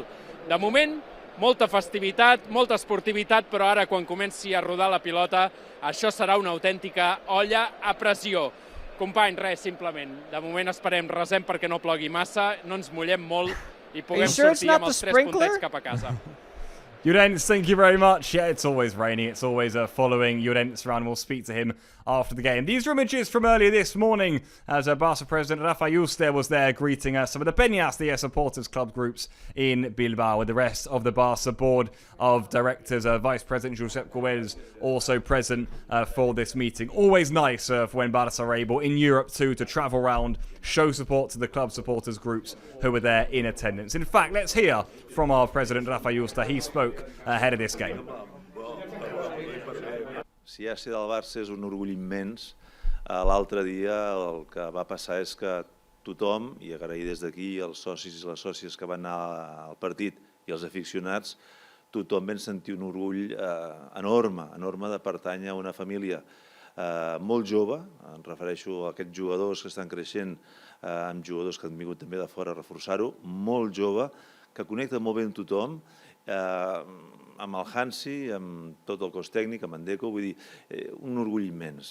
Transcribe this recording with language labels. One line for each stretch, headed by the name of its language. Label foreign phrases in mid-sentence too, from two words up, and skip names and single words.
Catalan: De moment, molta festivitat, molta esportivitat, però ara quan comenci a rodar la pilota, això serà una autèntica olla a pressió. Company, res, simplement. De moment esperem, resem perquè no plogui massa, no ens mullem molt i puguem sortir amb els 3 puntets cap a casa.
English: Llorens, thank you very much. Yeah, it's always raining. It's always following Llorens around. We'll speak to him after the game. These are images from earlier this morning as Barça president Rafa Yuste was there greeting some of the Peñas, the supporters club groups in Bilbao, with the rest of the Barça board of directors. Vice President Josep Coel's also present for this meeting. Always nice for when Barça are able in Europe too to travel around, show support to the club supporters groups who were there in attendance. In fact, let's hear from our president, Rafa Yusta. He spoke ahead of this game.
Catalan: Si ja ser del Barça és un orgull immens, l'altre dia el que va passar és que tothom, i agrair des d'aquí els socis i les sòcies que van anar al partit i els aficionats, tothom vam sentir un orgull enorme de pertànyer a una família molt jove, em refereixo a aquests jugadors que estan creixent, amb jugadors que han vingut també de fora a reforçar-ho, molt jove, que connecta molt bé amb tothom, amb el Hansi, amb tot el cos tècnic, amb en Deco, vull dir, un orgull immens.